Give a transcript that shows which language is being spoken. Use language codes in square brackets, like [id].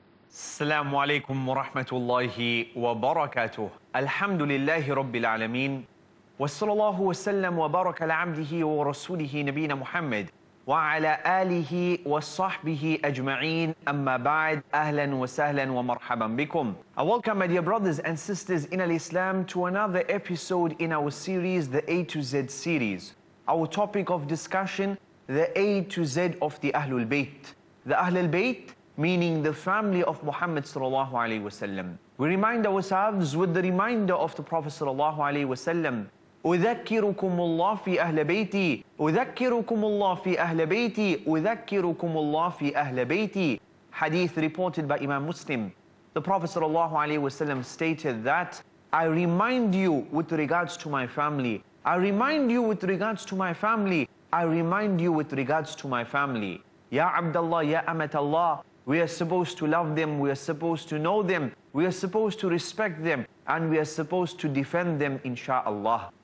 [ar] السلام عليكم ورحمة الله وبركاته. الحمد لله رب العالمين وصلى الله وسلم وبارك على عبده ورسوله نبينا محمد وعلى آله وصحبه أجمعين. أما بعد، أهلا وسهلا ومرحبا بكم. [en] I welcome my dear brothers and sisters in Islam to another episode in our series, the A to Z series. Our topic of discussion, the A to Z of the Ahlul Bayt. The Ahlul Bayt, meaning the family of Muhammad sallallahu alaihi wasallam. We remind ourselves with the reminder of the Prophet sallallahu alaihi wasallam. [ar] أذكركم الله في أهل بيتي أذكركم الله في أهل بيتي أذكركم الله في أهل بيتي. [en] Hadith reported by Imam Muslim. The Prophet sallallahu alaihi wasallam stated that I remind you with regards to my family. I remind you with regards to my family. I remind you with regards to my family. Ya Abdullah, Ya Amatallah. We are supposed to love them, we are supposed to know them, we are supposed to respect them, and we are supposed to defend them, insha'Allah.